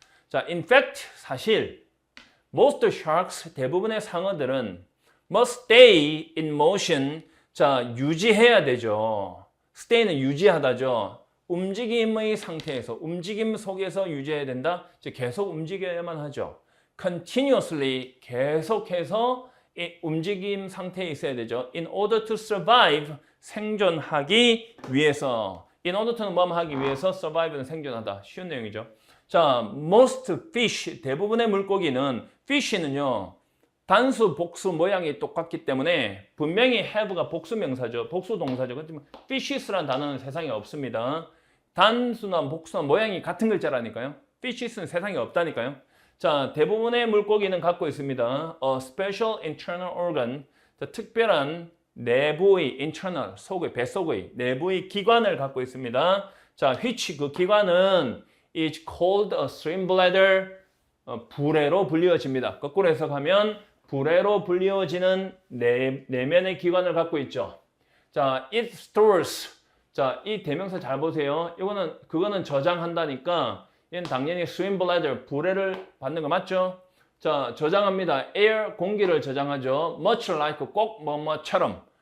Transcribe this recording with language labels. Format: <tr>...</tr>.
<ko>자,</ko> <en>in fact,</en> <ko>사실</ko> <en>most sharks,</en> <ko>대부분의 상어들은</ko> <en>must stay in motion.</en> <ko>자, 유지해야 되죠. stay는 유지하다죠. 움직임의 상태에서, 움직임 속에서 유지해야 된다. 즉 계속 움직여야만 하죠. continuously, 계속해서 이 움직임 상태에 있어야 되죠.</ko> <en>in order to survive,</en> <ko>생존하기 위해서. in order to는 뭐 하기 위해서, survive는 생존하다. 쉬운 내용이죠. 자, most fish, 대부분의 물고기는, fish는요, 단수, 복수 모양이 똑같기 때문에 분명히 have가 복수 명사죠. 복수 동사죠. 그렇지만 fishes라는 단어는 세상에 없습니다. 단수나 복수나 모양이 같은 글자라니까요. fishes는 세상에 없다니까요. 자, 대부분의 물고기는 갖고 있습니다.</ko> <en>A special internal organ,</en> <ko>특별한 내부의 internal, 속의, 뱃속의 내부의 기관을 갖고 있습니다. 자, which 그 기관은</ko> <en>is called a stream bladder,</en> <ko>부래로 불리워집니다. 거꾸로 해석하면 부래로 불리워지는 내면의 기관을 갖고 있죠. 자,</ko> <en>it stores.</en> <ko>자, 이 대명사 잘 보세요. 그거는 저장한다니까 얘는 당연히 stream bladder, 부래를 받는 거 맞죠? 자, 저장합니다. air, 공기를 저장하죠. much like, 꼭 뭐뭐처럼.</ko>